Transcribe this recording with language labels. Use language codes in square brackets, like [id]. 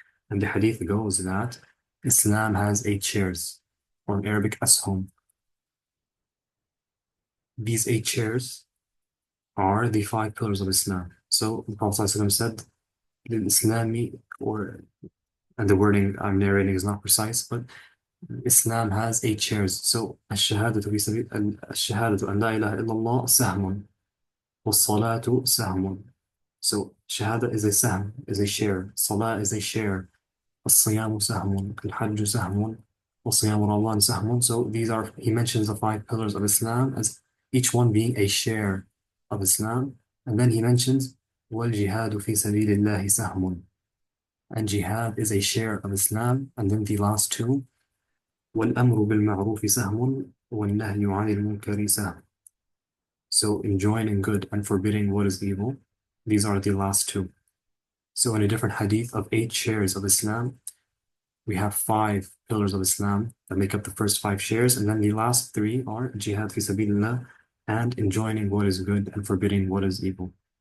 [en] And the hadith goes that Islam has 8 shares, or in Arabic, ashum. These 8 shares are the five pillars of Islam. So the Prophet ﷺ said, the Islami, and the wording I'm narrating is not precise, but Islam has 8 shares. So [ar] الشهادة في سبيل الشهادة أن لا إله إلا الله سهم والصلاة سهم. [en] So shahada is a sahm, is a share. Salah is a share. [ar] الصيام سهم. الحج سهم. وصيام رمضان سهم. [en] So these are, he mentions the five pillars of Islam as each one being a share of Islam. And then he mentions [ar] والجهاد في سبيل الله سهم. [en] And jihad is a share of Islam. And then the last two, [ar] وَالْأَمْرُ بِالْمَعْرُوفِ سَهْمٌ وَالنَّهْيُ عَنِ الْمُنْكَرِ سَهْمٌ. [en] So enjoining good and forbidding what is evil, these are the last two. So in a different hadith of 8 shares of Islam, we have 5 pillars of Islam that make up the first 5 shares, and then the last 3 are jihad fi sabilillah and enjoining what is good and forbidding what is evil.